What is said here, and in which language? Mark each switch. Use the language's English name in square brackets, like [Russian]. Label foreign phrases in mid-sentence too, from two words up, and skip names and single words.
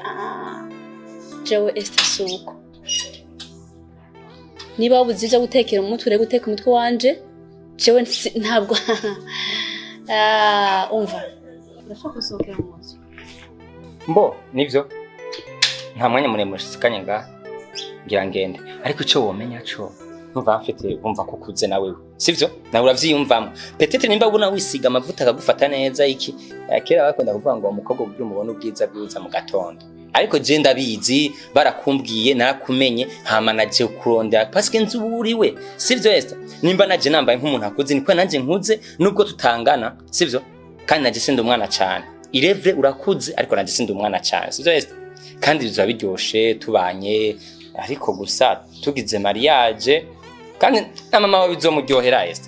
[Rundi] Jewe Esther suko niba ubuziza gutekera umutwe ure guteka umutwe wanje jewe ntabwo umva ndashaka gusohokera mu nzu. Mbo nivyo nta mwanya muremure sikanye nga ngira ngende ariko ico womenya cyo numva mfite umva kukuze nawe sivyo nawe uravyiyumvamo peut-être nimba ubona wisiga amavuta akagufata neza iki kera bakunda kuvuga ngo umukobwa ubwira umubona ubwiza bwiza mu gatondo ariko je ndabizi barakumbwiye nakumenye hama naje kurondera [French] parce que [Rundi] nzuburiwe sivyo Esther nimba naje nambaye nk'umuntu akuze niko nanje nkuze nubwo tutangana sivyo kandi naje sindi umwana cyane irevre urakuze ariko naje sindi umwana cyane sivyo Esther kandi biza biryoshe tubanye ariko gusa tugize mariage kandi na mama wawe bizomuryohera Esther.